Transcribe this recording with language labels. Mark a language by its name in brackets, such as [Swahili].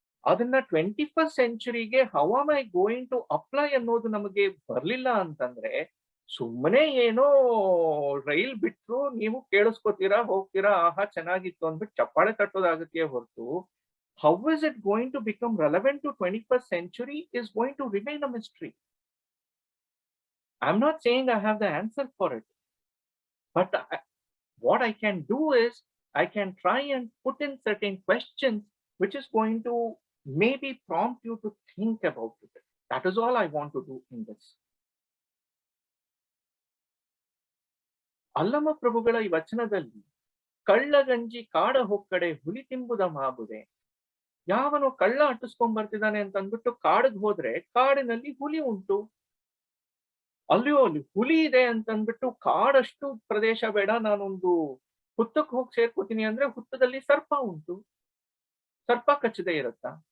[Kannada] ಅದನ್ನ 21st ಸೆಂಚುರಿಗೆ [English] how am I going to apply [Kannada] ಅನ್ನೋದು ನಮಗೆ ಬರ್ಲಿಲ್ಲ ಅಂತಂದ್ರೆ ಸುಮ್ಮನೆ ಏನೋ ರೈಲ್ ಬಿಟ್ರು ನೀವು ಕೇಳಿಸ್ಕೊತೀರಾ, ಹೋಗ್ತೀರಾ, ಆಹಾ ಚೆನ್ನಾಗಿತ್ತು ಅಂದ್ಬಿಟ್ಟು ಚಪ್ಪಾಳೆ ತಟ್ಟೋದಾಗತ್ತೆ ಹೊರತು [English] How is it going to become relevant to 21st century is going to remain a mystery. I am not saying I have the answer for it, but what I can do is I can try and put in certain questions which is going to maybe prompt you to think about it. That is all I want to do in this. [Kannada] Allama ಪ್ರಭುಗಳ ಈ ವಚನದಲ್ಲಿ ಕಳ್ಳಗಂಜಿ ಕಾಡ ಹೊಕ್ಕಡೆ ಹುಲಿ ತಿಂಬುದ ಮಾಬುದೆ, ಯಾವನು ಕಳ್ಳ ಅಟ್ಟಿಸ್ಕೊಂಡ್ ಬರ್ತಿದ್ದಾನೆ ಅಂತ ಅಂದ್ಬಿಟ್ಟು ಕಾಡಿಗೆ ಹೋದ್ರೆ ಕಾಡಿನಲ್ಲಿ ಹುಲಿ ಉಂಟು, ಅಲ್ಲಿ ಹುಲಿ ಇದೆ ಅಂತ ಅಂದ್ಬಿಟ್ಟು ಕಾಡಷ್ಟು ಪ್ರದೇಶ ಬೇಡ, ನಾನೊಂದು ಹುತ್ತಕ್ಕೆ ಹೋಗಿ ಸೇರ್ಕೋತೀನಿ ಅಂದ್ರೆ ಹುತ್ತದಲ್ಲಿ ಸರ್ಪ ಉಂಟು, ಸರ್ಪ ಕಚ್ಚದೆ ಇರುತ್ತಾ?